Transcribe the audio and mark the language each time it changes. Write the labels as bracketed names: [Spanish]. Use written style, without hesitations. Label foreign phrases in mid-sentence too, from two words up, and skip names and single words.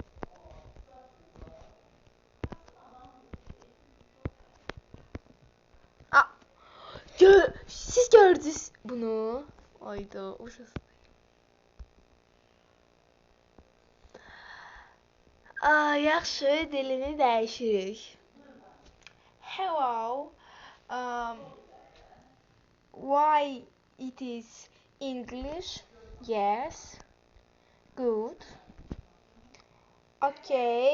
[Azerbaijani] Siz gördünüz bunu. Ayda, uşaq. Yaxşı, dilini dəyişirik. [English] Hello. Why it is English? Yes. Good. Okay.